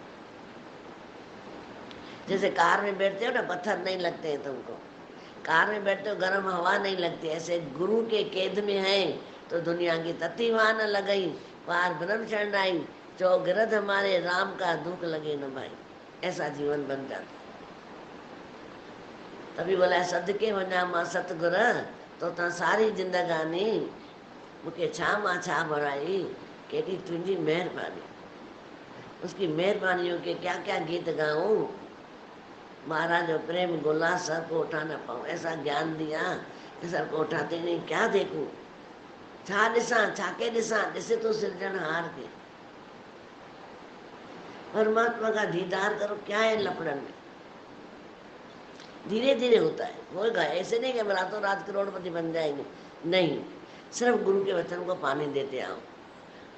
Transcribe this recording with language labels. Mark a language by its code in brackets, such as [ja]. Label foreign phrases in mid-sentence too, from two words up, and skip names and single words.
[hi] जैसे कार में बैठते हो ना, पत्थर नहीं लगते हैं तुमको, कार में बैठते हो गर्म हवा नहीं लगती, ऐसे गुरु के कैद में है तो दुनिया की [pa] ਤੱਤੀ ਵਹਾਂ ਨ ਲਗਈ, ਪਾਰ ਬ੍ਰਹਮ ਸ਼ਰਣ ਆਈ, ਚੌਗਿਰਦ ਹਮਾਰੇ ਰਾਮ ਕਾ ਦੁਖ ਲਗੇ ਨ ਭਾਈ। [hi] ऐसा जीवन बन जाता। तभी बोला [sd] सदके वञा मां सतगुर, तो ता सारी जिंदगानी मूंखे छा मां छा बणाई, केॾी तुंहिंजी महिरबानी। [hi] उसकी मेहरबानियों के क्या क्या गीत गाऊं, महाराज जो प्रेम गोला सर को उठा ना पाऊं। ऐसा ज्ञान दिया कि सर को उठाते नहीं, क्या देखूं, [sd] छा ॾिसां, छाके ॾिसां, ॾिसे तो सिरजनहार के। [hi] परमात्मा का दीदार करो, क्या है लफड़न में, धीरे धीरे होता है, होगा। ऐसे नहीं कि हम रातों रात करोड़पति बन जाएंगे, नहीं, सिर्फ गुरु के वचन को पानी देते आओ।